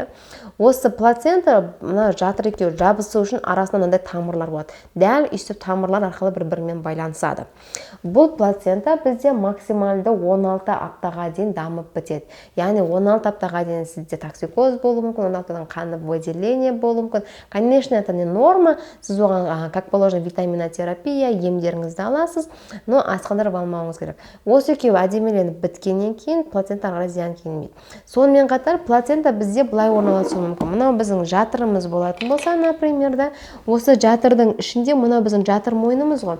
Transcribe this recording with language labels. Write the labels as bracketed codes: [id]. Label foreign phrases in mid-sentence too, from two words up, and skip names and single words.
[kk] Осы плацента мына жатыр екеуі жабысу үшін арасында мынандай тамырлар болады. Дәл өйстіп тамырлар арқылы бір-бірімен байланысады. Бұл плацента бізде максималды 16 аптаға дейін дамып бітеді. Яғни 16 аптаға дейін сізде токсикоз болуы мүмкін, 16 аптадан қанды выделение болуы мүмкін. [ru] Конечно, это не норма. [kk] Сіз оған, [ru] как положено, [kk] витаминотерапия, емдеріңізді аласыз, но асқындырып алмауыңыз керек. Осы екеуі әдемеленіп біткеннен кейін плацентаға зиян келмейді. Сонымен қатар плацента бізде былай орналасуы мүмкін. Мынау біздің жатырымыз болатын болса, например, осы жатырдың ішінде мынау біздің жатыр мойнымыз ғой.